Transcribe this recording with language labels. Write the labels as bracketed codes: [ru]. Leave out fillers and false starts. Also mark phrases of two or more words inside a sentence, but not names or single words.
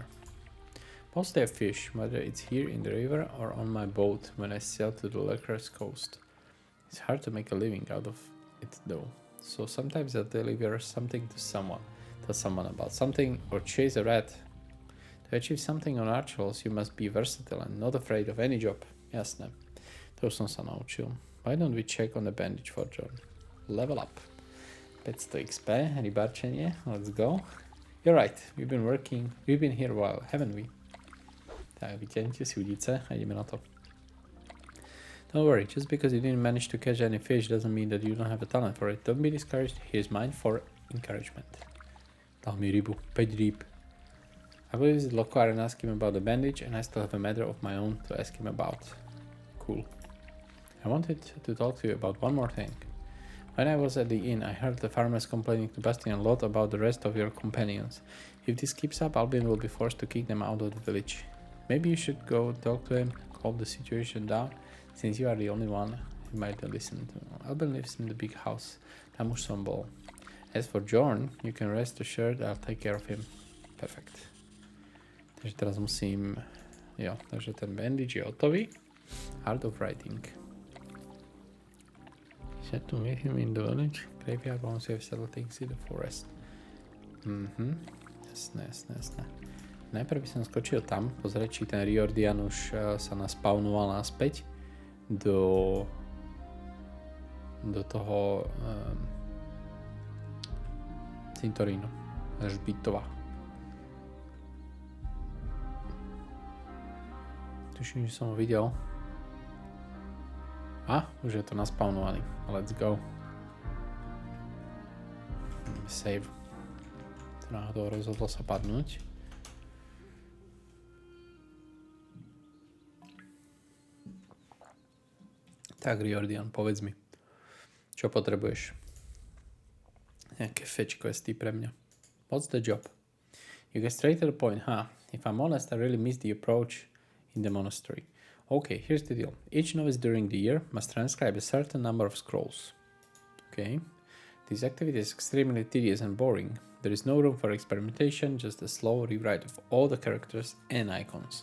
[en] Mostly I fish, whether it's here in the river or on my boat when I sail to the Lacrosse coast. It's hard to make a living out of it though. So sometimes I'll deliver something to someone, tell someone about something, or chase a rat. To achieve something on Archolos, you must be versatile and not afraid of any job. [sk] Jasné. To už som sa naučil. [en] Why don't we check on the bandage for John? Level up. 500 XP, rybarčenie, let's go. You're right, we've been here a while, haven't we? [sk] Tak, vyťahnite si udice a ideme na to. [en] Don't worry, just because you didn't manage to catch any fish doesn't mean that you don't have a talent for it. Don't be discouraged, here's mine for encouragement. [sk] Dal mi rybu, 5 rýb. [en] I will visit Lokar and ask him about the bandage, and I still have a matter of my own to ask him about. Cool. I wanted to talk to you about one more thing. When I was at the inn, I heard the farmers complaining to Bastian a lot about the rest of your companions. If this keeps up, Albin will be forced to kick them out of the village. Maybe you should go talk to him, calm the situation down, since you are the only one he might listen to. Albin lives in the big house. [sk] Tam už som bol. [en] As for Jorn, you can rest assured I'll take care of him. Perfect. [sk] Takže teraz musím... Jo, takže ten bandage je hotový. [en] Art of writing. Set to meet him in the village. Graveyard once you have settled things in the forest. [sk] Jasné. Najprv by som skočil tam, pozrieť, či ten Riordian už sa naspawnoval naspäť do toho cintorínu, Žbitova. Tuším, že som ho videl. Už je to naspawnovaný. [en] Let's go. Save. [sk] To náhodou rozhodlo sa padnúť. Tak, Riordian, povedz mi, čo potrebuješ? Nejaké [en] fetch questy [sk] pre mňa. [en] What's the job? You get straight to the point, huh? If I'm honest, I really miss the approach in the monastery. Okay, here's the deal. Each novice during the year must transcribe a certain number of scrolls. Okay. This activity is extremely tedious and boring. There is no room for experimentation, just a slow rewrite of all the characters and icons.